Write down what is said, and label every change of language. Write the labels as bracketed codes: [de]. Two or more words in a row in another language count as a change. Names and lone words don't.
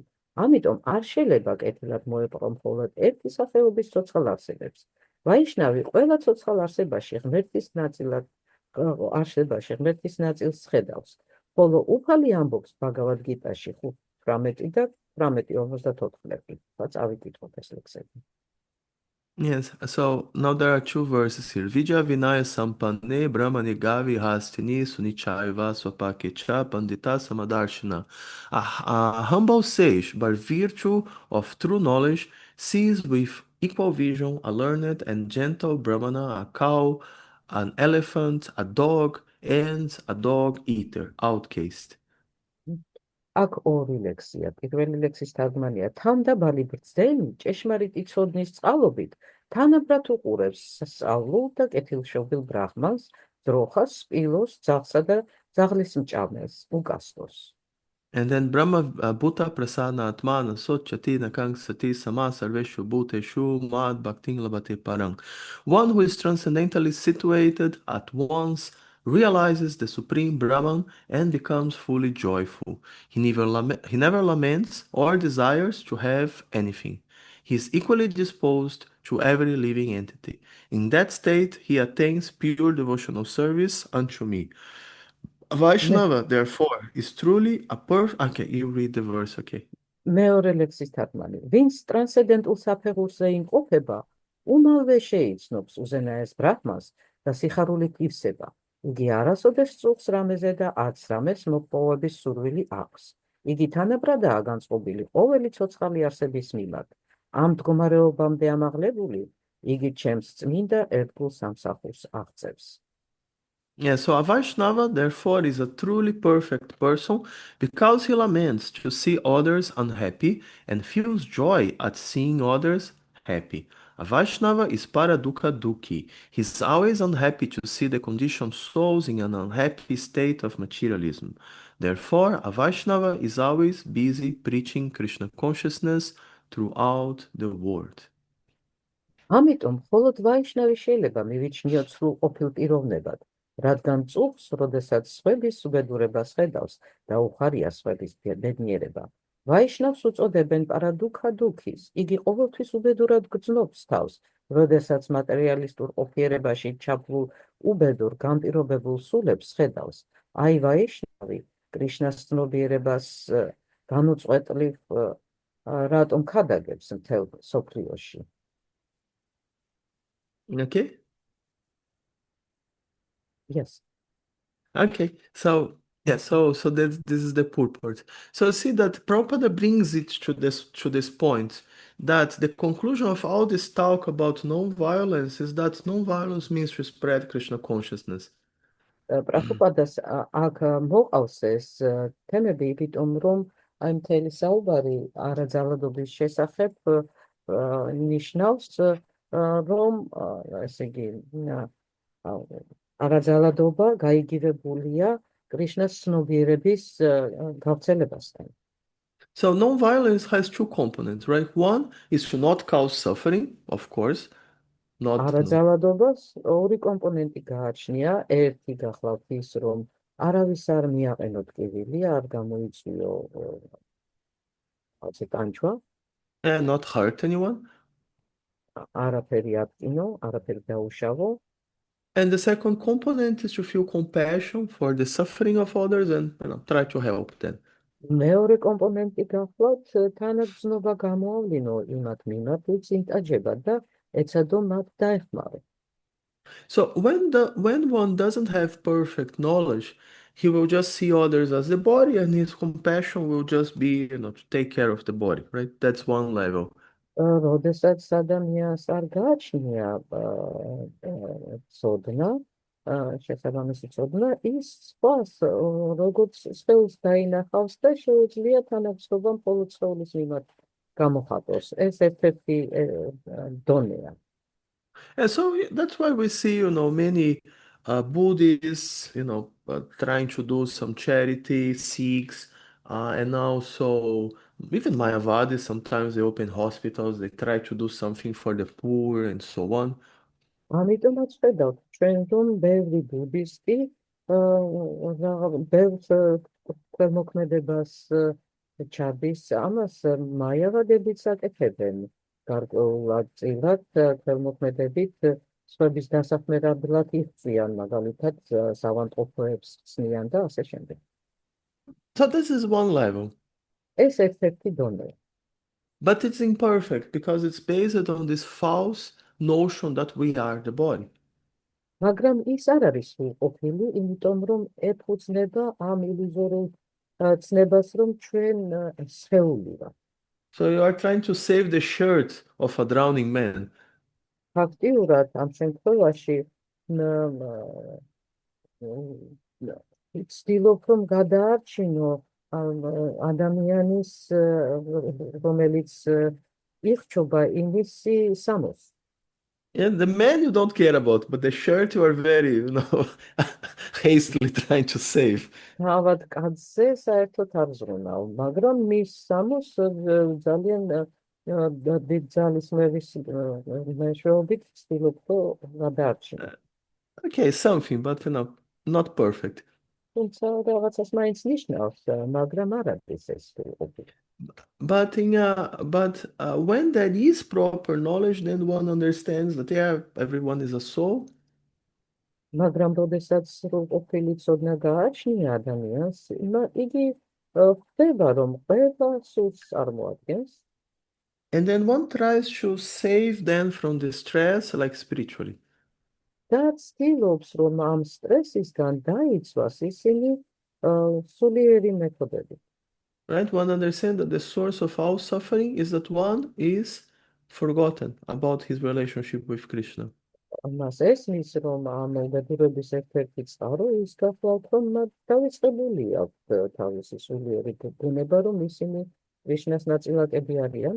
[ka] ამიტომ არ შეიძლება კეთილად მოეპყრო მხოლოდ ერთი სახეობის ცოცხალ არსებებს. ვაიშნავი ყველა ცოცხალ არსებაში ღმერთის ნაწილს ხედავს, ხოლო უფალი ამბობს ბაგავად გიტაში 5:18 და 18:54. წავიკითხოთ ეს ლექსები. [en] Yes, so now there are two verses here. [sa] विद्या विनय सम्पन्ने ब्राह्मणे गवि हस्तिनि शुनि चैव श्वपाके च पण्डिताः समदर्शिनः. [en] A humble sage, by virtue of true knowledge, sees with equal vision a learned and gentle Brahmana, a cow, an elephant, a dog, and a dog eater, outcast. [ka] აქ ორი ლექსია. პირველი ლექსის თარგმანია: თავდაბალი ბრძენი ჭეშმარიტი ცოდნის წყალობით თანაბრად უყურებს სწავლულ და კეთილშობილ ბრაჰმანს, ძროხას, სპილოს, ძაღლსა და ძაღლის მჭამელს, უკასტოს. [en] And then [sa] ब्रह्म भूतः प्रसन्न आत्मा न शोचति न काङ्क्षति समः सर्वेषु भूतेषु मद् भक्तिं लभते पराम्. [en] One who is transcendentally situated at once realizes the Supreme Brahman and becomes fully joyful. He never laments or desires to have anything. He is equally disposed to every living entity. In that state, he attains pure devotional service unto me. Vaishnava, therefore, is truly a perfect. Okay, you read the verse, okay. [ka] მეორე ლექსის თარგმანი: ვინც ტრანსცენდენტულ საფეხურზე იმყოფება, უმალვე შეიცნობს უზენაეს ბრაჰმანს და სიხარულით ივსება. იგი არასოდეს წუხს რამეზე და არც რამეს მოპოვების სურვილი აქვს. იგი თანაბრადაა განწყობილი ყოველი ცოცხალი არსების მიმართ. ამ მდგომარეობამდე ამაღლებული, იგი ჩემს წმინდა ერთგულ სამსახურს აღწევს. [en] Yeah, so a Vaishnava, therefore, is a truly perfect person because he laments to see others unhappy and feels joy at seeing others happy. A Vaishnava is [sa] परदुःख दुःखी. [en] He's always unhappy to see the conditioned souls in an unhappy state of materialism. Therefore, a Vaishnava is always busy preaching Krishna consciousness throughout the world. [ka] ამიტომ მხოლოდ ვაიშნავი შეიძლება მივიჩნიოთ სრულ ყოფილ პიროვნებად, რადგან წუხს, როდესაც სხვების უბედურებას ხედავს და უხარია სხვების ბედნიერება. ვაიშნავს უწოდებენ [sa] परदुःख दुःखी. [ka] იგი ყოველთვის უბედურად გრძნობს თავს, როდესაც მატერიალისტურ ყოფიერებაში ჩაფლულ უბედურ განპირობებულ სულებს ხედავს. აი ვაიშნავი კრიშნას ცნობიერებას განუწყვეტლივ რატომ ქადაგებს მთელ სოფლიოში. [en] Okay? Yes. Okay, so yeah, so this is the purport. So see that Prabhupada brings it to this point that the conclusion of all this talk about non-violence is that non-violence means to spread Krishna consciousness. [ka] პრაბჰუპადას აქ მოყავს ეს თემები, იმიტომ რომ აი მთელი საუბარი არაძალადობის შესახებ ნიშნავს, რომ ესე იგი არაძალადობა გაიგივებულია კრიშნას ცნობიერების გავრცელებასთან. [en] So non-violence has two components, right? One is to not cause suffering, of course, not no. [ka] არაძალადობას ორი კომპონენტი გააჩნია. ერთი გახლავთ ის, რომ არავის არ მიაყენოთ კივილი, არ გამოიწვიო ასე ტანჯვა, [en] And not hurt anyone. [ka] არაფერი ატკინო, არაფერი დაუშავო. [en] And the second component is to feel compassion for the suffering of others and try to help them. [ka] მეორე კომპონენტი გახლავთ თანაგრძნობა გამოავლინო იმათ მიმართ, ვინც ინტაჯება და ეცადო მათ დაეხმარო. [en] So when one doesn't have perfect knowledge, he will just see others as the body, and his compassion will just be, to take care of the body, right? That's one level. [ka] როდესაც ადამიანს არ გააჩნია ცოდნა, შესაბამისი ცოდნა, ის სხვას როგორც სხეულს დაინახავს და შეუძლია თანაგრძნობა მხოლოდ სხეულის მიმართ გამოხატოს. ეს ერთ-ერთი დონეა. [en] And so that's why we see, many Buddhists, trying to do some charity, Sikhs, and also even Mayavadis, sometimes they open hospitals, they try to do something for the poor and so on. [ka] ამიტომაც ხედავთ ჩვენ რომ ბევრი ბუდისტი ბევრ ქვემოქმედებას ჩადის, ამას მაიავადებიც აკეთებენ გარკვეულად წილად ქვემოქმედებით სხვების დასახმარებლად იხწიან, მაგალითად საავადმყოფოებს ხსნიან და ასე შემდეგ. [en] So this is one level. [ka] ეს ერთ-ერთი დონეა. [en] But it's imperfect because it's based on this false notion that we are the body. [ka] მაგრამ ის არ არის სრულყოფილი, იმიტომ რომ ეფუძნება ამ ილუზორულ ცნებას, რომ ჩვენ სხეული ვართ. [en] So you are trying to save the shirt of a drowning man. [ka] ფაქტიურად ამ შემთხვევაში ცდილობ რომ გადაარჩინო ადამიანის რომელიც იხჩობა იმისი სამოს. [en] And the man you don't care about, but the shirt you are very, hastily trying to save. [ka] თავად კაცზე საერთოდ არ ზრუნავ, მაგრამ მის სამოს ძალიან დიდ ძალისმევის მეშვეობით ცდილობ რომ გადაარჩინო. [en] Okay, something, but not perfect. [ka] თუმცა რაღაცას მაინც ნიშნავს, მაგრამ არ არის ეს სრულყოფილი. [en] But when there is proper knowledge, then one understands that everyone is a soul. [ka] მაგრამ როდესაც სრულყოფილი ცოდნა გააჩნია ადამიანს, იგი ხვდება რომ ყველა სულს წარმოადგენს. [en] And then one tries to save them from the stress, like spiritually. [ka] და ცდილობს რომ ამ სტრესისგან დაიცვას ისინი სულიერი მეთოდებით. [en] Right? One understands that the source of all suffering is that one is forgotten about his relationship with Krishna. [ka] მას ესმის რომ ამ უბედურების ერთ-ერთი წყარო ის გახლავთ რომ მათ დავიწყებული აქვთ თავისი სულიერი ბუნება, რომ ისინი კრიშნას ნაწილაკები არიან.